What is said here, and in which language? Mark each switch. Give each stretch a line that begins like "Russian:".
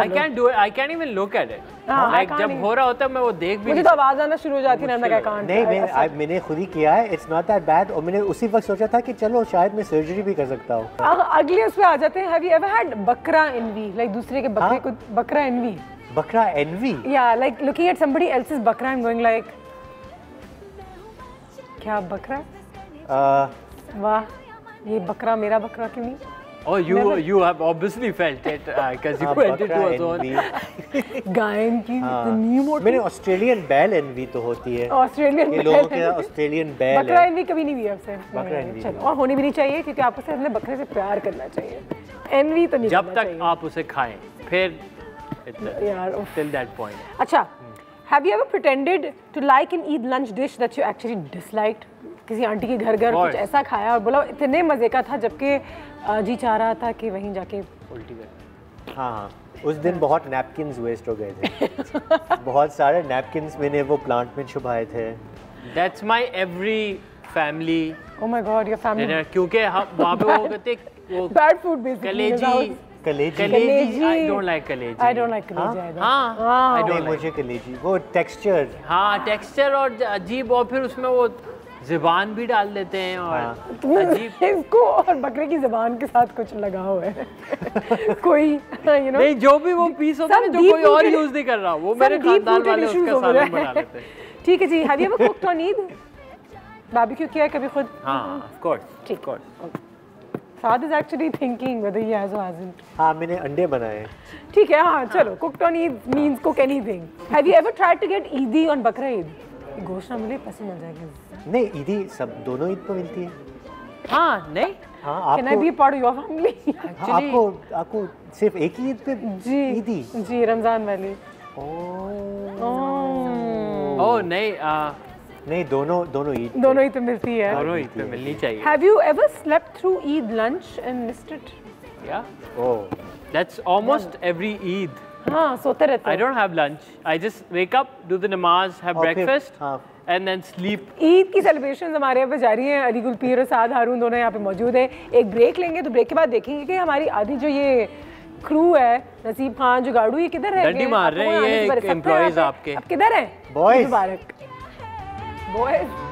English: I can't do it. I can't even look at it.
Hindi: Like जब हो रहा होता है मैं वो देख भी मुझे तो आवाज आना शुरू हो जाती है ना, मैं can't। नहीं, मैंने खुद ही किया है।
English: It's not that bad।
Hindi: और मैंने उसी वक्त सोचा था कि चलो शायद मैं सर्जरी भी कर सकता हूँ। अगले उस पे आ जाते हैं।
English: Have you ever had bakra envy?
Hindi: Like दूसरे के बकरे को बकरा envy? बकरा envy?
English: Yeah, like looking at somebody else's bakra and going like,
Hindi: क्या बकरा? वाह, ये बकरा मेरा बकरा क्यों नहीं?
English: Oh, you have obviously felt it because you went into a zone.
Hindi: गायन की न्यू मोड। मैंने ऑस्ट्रेलियन बैल एनवी तो होती है। ऑस्ट्रेलियन बैल। लोगों के ऑस्ट्रेलियन बैल है। बकरा एनवी कभी नहीं हुई आपसे? बकरा एनवी। चलो, और होनी भी नहीं चाहिए क्योंकि आपको सिर्फ अपने बकरे से प्यार करना चाहिए। एनवी तो नहीं। जब तक आप उसे खाएं, फिर यार
English: till that point. अच्छा, have you ever pretended to like an Eid lunch dish that you actually disliked?
Hindi: किसी आंटी के घर कुछ ऐसा खाया और बोला इतने मजे का था जबकि जी चाह रहा था कि वहीं जाके उल्टी कर। हाँ, उस दिन बहुत नैपकिन्स वेस्ट हो गए थे। बहुत सारे नैपकिन्स मैंने वो प्लांट में छुपाए थे।
English: That's my every family. Oh my God, your family.
Hindi: क्योंकि हम वहाँ पे वो कहते वो
English: bad food basically.
Hindi: कलेजी।
English: I don't like kaleji. I don't like kaleji. हाँ, I don't like।
Hindi: मुझे कलेजी वो टेक्सचर। हाँ, टेक्सचर और अजीब, और फिर उसमें वो ज़बान भी डाल देते हैं और अजीब। इसको और बकरे की ज़बान के साथ कुछ लगा हुआ है। कोई नहीं, जो भी वो पीस होता है जो कोई और यूज नहीं कर रहा, वो मेरे खानदान वाले उसका सालन बना लेते हैं। ठीक है जी।
English: Have you ever cooked on Eid?
Hindi: Barbecue किया है कभी खुद?
English: हाँ, of course.
Hindi: ठीक।
English: Saad is actually thinking whether he has or hasn't.
Hindi: हाँ, मैंने अंडे बनाए। ठीक है, हाँ चलो।
English: Cooked on Eid means cook anything. Have you ever tried to get Eidi on Bakra Eid?
Hindi: गोश्त ना मिले पैसे मिल जाएंगे। नहीं, ईदी सब दोनों ईद को मिलती है। हाँ, नहीं। हाँ, आपको।
English: Can I be a part of your family?
Hindi: आपको सिर्फ एक ही ईद पे ईदी? जी, रमजान वाली। ओह नहीं, नहीं, दोनों ईद। दोनों ईद पे मिलती है। दोनों ईद पे मिलनी चाहिए।
English: Have you ever slept through Eid lunch and missed it? Yeah. Oh, that's almost every Eid.
Hindi: हाँ, सोते रहते।
English: I don't have lunch. I just wake up, do the namaz, have breakfast, and then sleep.
Hindi: Eid की celebrations हमारे यहाँ पे जारी हैं। अली गुलपीर और साद हारून दोनों यहाँ पे मौजूद हैं। एक ब्रेक लेंगे तो ब्रेक के बाद देखेंगे कि हमारी आधी जो ये क्रू है, नसीब खान जुगाड़ू, ये किधर रह गए? डंडी मार रहे हैं ये एम्प्लॉइज आपके। अब किधर हैं? बॉयज। मुबारक बॉयज।